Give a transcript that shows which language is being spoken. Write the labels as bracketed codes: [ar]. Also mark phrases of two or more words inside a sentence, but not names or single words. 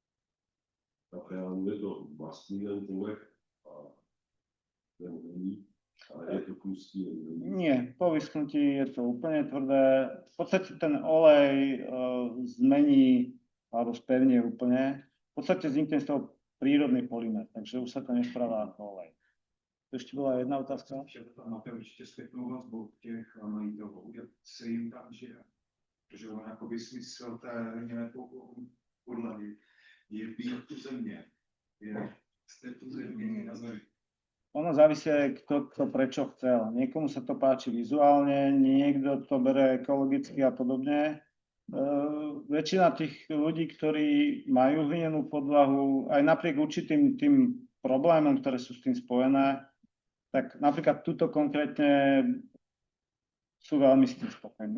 [cs] Tak reálně to vlastní ten povrch a ten není. Ale je to klustý. [sk] Nie, po vyschnutí je to úplne tvrdé. V podstate ten olej zmení alebo spevnie úplne. V podstate vznikne z toho prírodný polymer, takže už sa to nespráva ako olej. To ešte bola jedna otázka. [cs] Máte určitě zpětnou vazbu těch majitelů, jak se jim tam žije. Protože on jakoby smysl té hliněné podlahy je být tu země. Jste tu země na zemi. [sk] Ono závisí aj kto prečo chcel. Niekomu sa to páči vizuálne, niekto to bere ekologicky a podobne. Väčšina tých ľudí, ktorí majú hlinenú podlahu, aj napriek určitým tým problémom, ktoré sú s tým spojené, tak napríklad tuto konkrétne sú veľmi s tým spokojní.